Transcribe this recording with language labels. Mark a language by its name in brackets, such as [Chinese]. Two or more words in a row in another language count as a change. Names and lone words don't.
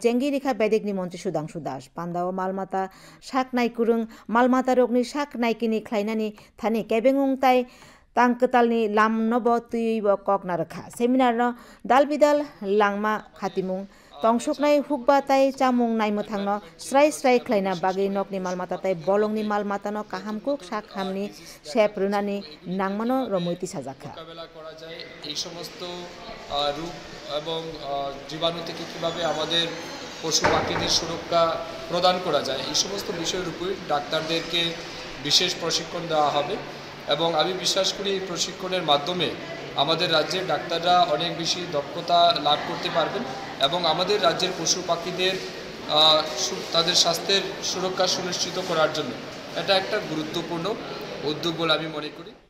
[Kok Borok] chengi rikha bedik ni montri Sudhanshu Das pandao malmata saknai kurung malmata rokni sak naikini khlainani thani kebengung tai tangketalni lamnobo tuibo kokna rakha seminar no dalbidal langma khatimung tongsuknai hukba tai chamung naimo thangno srai srai khlaina bagi nokni malmata tai bolongni malmata no kahamkuk sakhamni sep runani nangmano romoiti sajaka [Bangla] মোকাবেলা করা যায় এই সমস্ত রোগ এবং জীবাণু থেকে কিভাবে আমাদের পশু পাখিদের সুরক্ষা প্রদান করা যায় এই সমস্ত বিষয়ের উপর ডাক্তারদেরকে বিশেষ প্রশিক্ষণ দেওয়া হবে এবং আমি বিশ্বাস করি এই প্রশিক্ষণের মাধ্যমে আমাদের রাজ্যের ডাক্তাররা অনেক বেশি দক্ষতা লাভ করতে পারবেন এবং আমাদের রাজ্যের পশু পাখিদের তাদের স্বাস্থ্যের সুরক্ষা সুনিশ্চিত করার জন্য এটা একটা গুরুত্বপূর্ণ উদ্যোগ বলে আমি মনে করি।